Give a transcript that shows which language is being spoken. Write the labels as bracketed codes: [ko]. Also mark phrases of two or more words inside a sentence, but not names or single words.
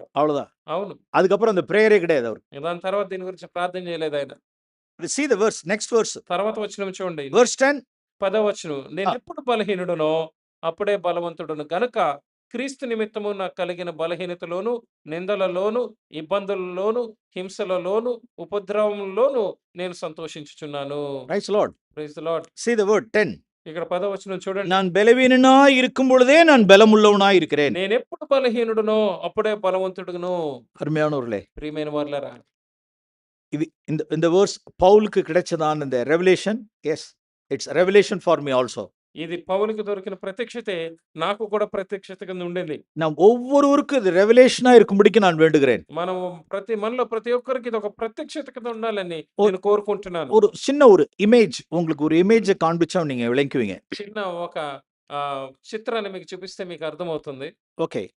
[ta] அவ்வளவுதான். [te] అవును. [ta] அதுக்கப்புறம் அந்த பிரேயரே கிடையாது அவரு. [te] దాని తర్వాత దీని గురించి ప్రార్థన చేయలేదు ఆయన. [en] See the verse, next verse. [te] తర్వాత వచనం చూడండి. [en] Verse 10. [te] 10వ వచనం. నేను ఎప్పుడు బలహీనుడునో అప్పుడే బలవంతుడును గనుక క్రీస్తు నిమిత్తము నాకు కలిగిన బలహీనతలోను, నిందలలోను, ఇబ్బందులలోను, హింసలలోను, ఉపద్రవంలోను నేను సంతోషించుచున్నాను. [en] Praise the Lord. Praise the Lord. See the word 10. [te] ఇక్కడ 10వ వచనం చూడండి. [ta] நான் பலவீனனாய் இருக்கும் பொழுதே நான் பலமுள்ளவனாய் இருக்கிறேன். [te] నేను ఎప్పుడు బలహీనుడునో అప్పుడే బలవంతుడును. [ta] அருமையானவர்களே, [te] ప్రియమైన వారలారా, [ta] இது இந்த verse பவுலுக்கு கிடைச்சதான இந்த revelation. [en] Yes, it's a revelation for me also. [te] ఇది పౌలుకి దొరికిన ప్రత్యక్షతే నాకు కూడా ప్రత్యక్షత కింద ఉండింది. [ta] நாம் ஒவ்வொருவருக்கும் இது ரெவலேஷனா இருக்கும்படிக்கு நான் வேண்டுகிறேன். [te] మనలో ప్రతి ఒక్కరికి ఇది ఒక ప్రత్యక్షత కింద ఉండాలని నేను కోరుకుంటున్నాను. [ta] ஒரு சின்ன ஒரு இமேஜ், உங்களுக்கு ஒரு இமேஜை காண்பிச்சா நீங்க விளங்குவீங்க. [te] చిన్న ఒక చిత్రాన్ని మీకు చూపిస్తే మీకు అర్థమవుతుంది. [en] ఓకే.